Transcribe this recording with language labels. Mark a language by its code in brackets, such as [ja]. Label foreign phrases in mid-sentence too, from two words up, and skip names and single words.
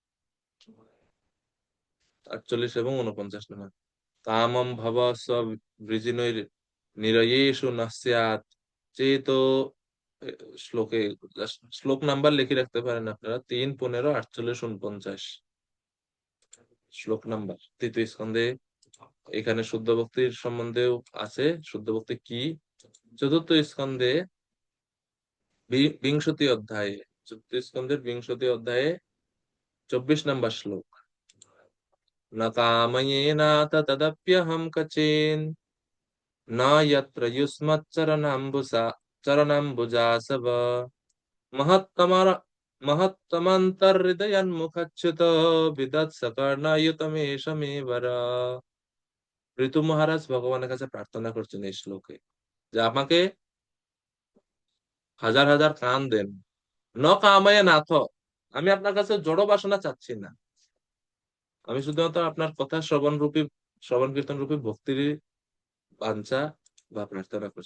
[bn] 48 এবং 49 নম্বর, [sa] কামম ভব সবৃজিনৈর নিরয়েষু ন স্যাৎ চেতো [bn] শ্লোকে শ্লোক নাম্বার লিখে রাখতে পারেন আপনারা 3, 15, 48, 49 শ্লোক নাম্বার তৃতীয় স্কন্ধে। এখানে শুদ্ধ ভক্তির সম্বন্ধেও আছে, শুদ্ধ ভক্তি কি। চতুর্থ স্কন্ধে বিংশতি অধ্যায়ে, চতুর্থ স্কন্ধের 20 অধ্যায়ে 24 নাম্বার শ্লোক। [sa] न कामयेनाथ तदप्यहं कचेन न यत्र चरणाम्बुजासव महत्तमर महत्तमन्तर्हृदयन्मुखच्युत বিদৎসকর্ণায়ুতমেষ মে বর। [bn] ঋতু মহারাজ ভগবানের কাছে প্রার্থনা করছেন এই শ্লোকে যে আমাকে হাজার হাজার কান দেন, [sa] ন কামায়ে নাথ, [bn] আমি আপনার কাছে জড় বাসনা চাচ্ছি না, আমি শুধুমাত্র আপনার কথা শ্রবণ কীর্তন রূপী ভক্তির বাঞ্ছা বা প্রার্থনা করছি।